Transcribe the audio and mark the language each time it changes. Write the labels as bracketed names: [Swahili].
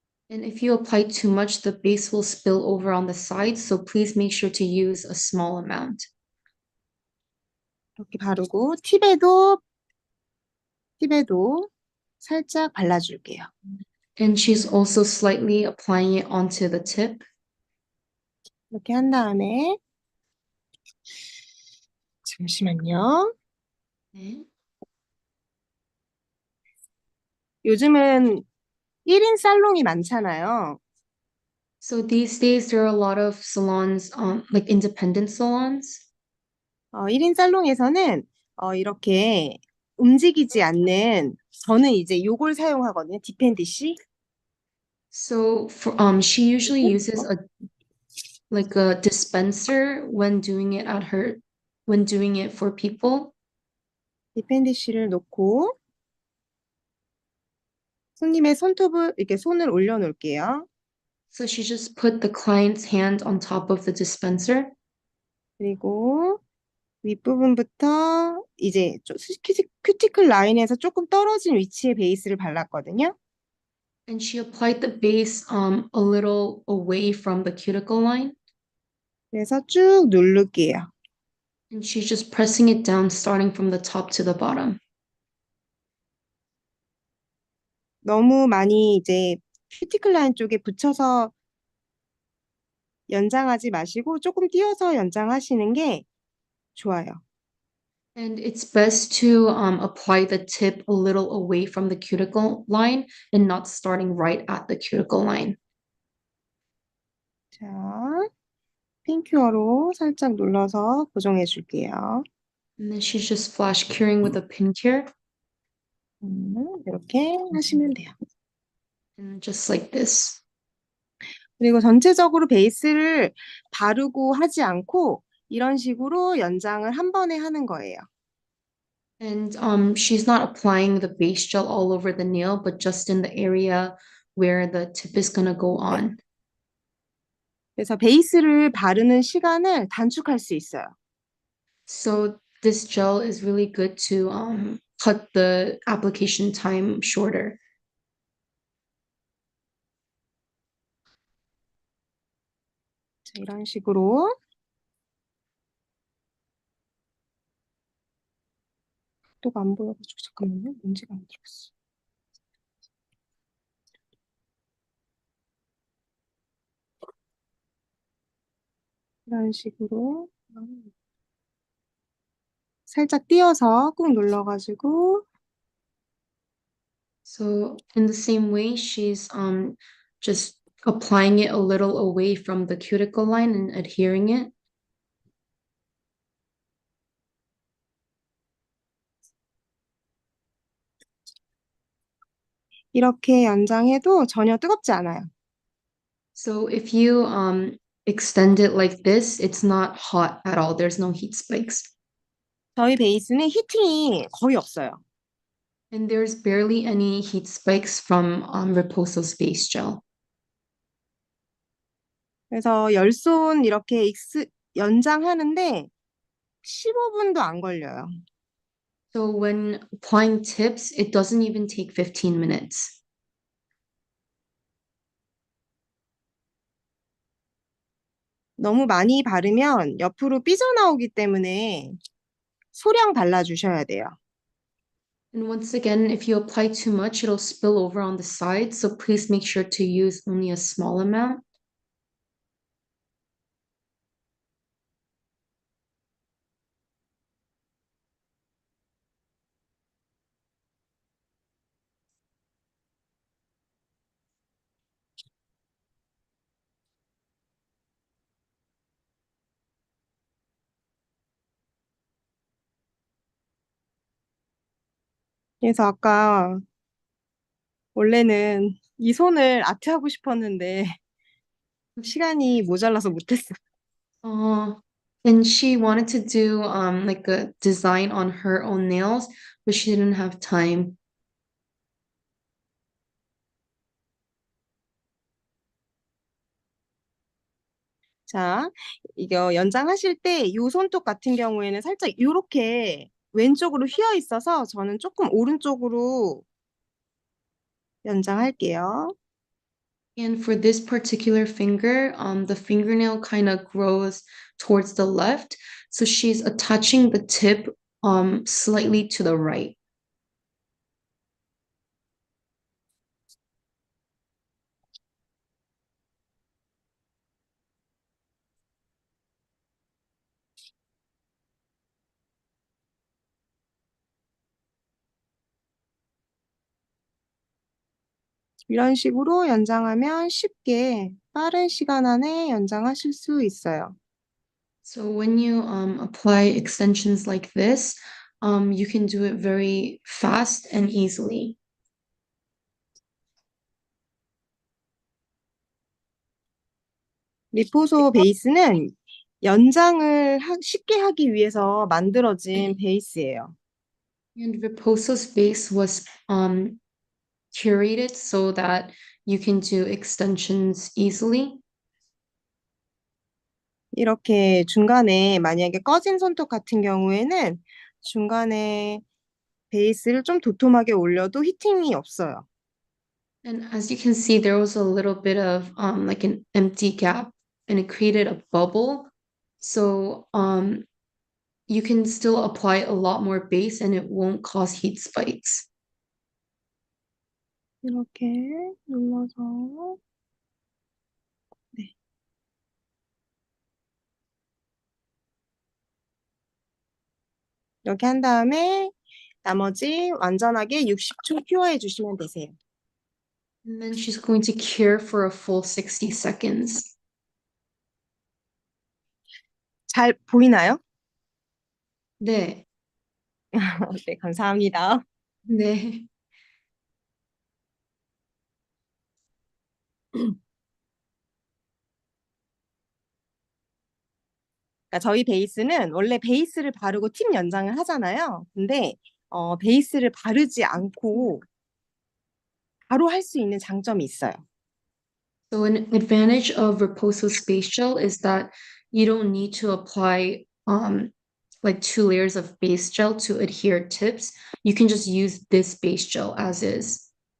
[English] And if you apply too much, the base will spill over on the sides. So please make sure to use a small amount. [Korean] 이렇게 바르고 팁에도 살짝 발라줄게요. [English] And she's also slightly applying it onto the tip. [Korean] 이렇게 한 다음에 잠시만요. 네. 요즘은 1인 살롱이 많잖아요. [English] So these days there are a lot of salons, like independent salons. [Korean] 1인 살롱에서는 이렇게 움직이지 않는 저는 이제 요걸 사용하거든요. 디펜디시. [English] So she usually uses a dispenser when doing it for people. [Korean] 디펜디시를 놓고 손님의 손톱을 이렇게 손을 올려놓을게요. [English] So she just put the client's hand on top of the dispenser. [Korean] 그리고 윗부분부터 이제 큐티클 라인에서 조금 떨어진 위치에 베이스를 발랐거든요. [English] And she applied the base a little away from the cuticle line. [Korean] 그래서 쭉 누를게요. [English] And she's just pressing it down, starting from the top to the bottom. [Korean] 너무 많이 이제 큐티클 라인 쪽에 붙여서 연장하지 마시고 조금 띄어서 연장하시는 게 좋아요. [English] And it's best to apply the tip a little away from the cuticle line and not starting right at the cuticle line. [Korean] 자, 핀큐어로 살짝 눌러서 고정해 줄게요. [English] And then she's just flash curing with a pin cure. [Korean] 이렇게 하시면 돼요. [English] And just like this. [Korean] 그리고 전체적으로 베이스를 바르고 하지 않고 이런 식으로 연장을 한 번에 하는 거예요. [English] And she's not applying the base gel all over the nail, but just in the area where the tip is gonna go on. [Korean] 그래서 베이스를 바르는 시간을 단축할 수 있어요. [English] So this gel is really good to cut the application time shorter. [Korean] 자, 이런 식으로 또가 안 보여가지고 잠깐만요. 문제가 안 들어갔어. 이런 식으로 살짝 띄어서 꾹 눌러가지고 [English] So in the same way, she's just applying it a little away from the cuticle line and adhering it. [Korean] 이렇게 연장해도 전혀 뜨겁지 않아요. [English] So if you extend it like this, it's not hot at all. There's no heat spikes. [Korean] 저희 베이스는 히팅이 거의 없어요. [English] And there's barely any heat spikes from Riposo's base gel. [Korean] 그래서 열손 이렇게 연장하는데 15분도 안 걸려요. [English] So when applying tips, it doesn't even take 15 minutes. [Korean] 너무 많이 바르면 옆으로 삐져나오기 때문에 소량 발라주셔야 돼요. [English] And once again, if you apply too much, it'll spill over on the sides. So please make sure to use only a small amount. [Korean] 그래서 아까 원래는 이 손을 아트하고 싶었는데 시간이 모자라서 못했어요. [English] Uh, and she wanted to do like a design on her own nails, but she didn't have time. [Korean] 자, 이거 연장하실 때 이 손톱 같은 경우에는 살짝 이렇게 왼쪽으로 휘어 있어서 저는 조금 오른쪽으로 연장할게요. [English] And for this particular finger, the fingernail kind of grows towards the left. So she's attaching the tip slightly to the right. [Korean] 이런 식으로 연장하면 쉽게 빠른 시간 안에 연장하실 수 있어요. [English] So when you apply extensions like this, you can do it very fast and easily. [Korean] 리포소 베이스는 연장을 쉽게 하기 위해서 만들어진 베이스예요. [English] And Riposo's base was curated so that you can do extensions easily. [Korean] 이렇게 중간에 만약에 꺼진 손톱 같은 경우에는 중간에 베이스를 좀 도톰하게 올려도 히팅이 없어요. [English] And as you can see, there was a little bit of like an empty gap and it created a bubble. So you can still apply a lot more base and it won't cause heat spikes. [Korean] 이렇게 눌러서, 네. 이렇게 한 다음에 나머지 완전하게 60초 큐어해 주시면 되세요. [English] And then she's going to cure for a full 60 seconds. [Korean] 잘 보이나요? 네. 네, 감사합니다. 네. 그러니까 저희 베이스는 원래 베이스를 바르고 팁 연장을 하잖아요. 근데 베이스를 바르지 않고 바로 할 수 있는 장점이 있어요. [English] So an advantage of Reposo Spatial is that you don't need to apply like 2 layers of base gel to adhere tips. You can just use this base gel as is.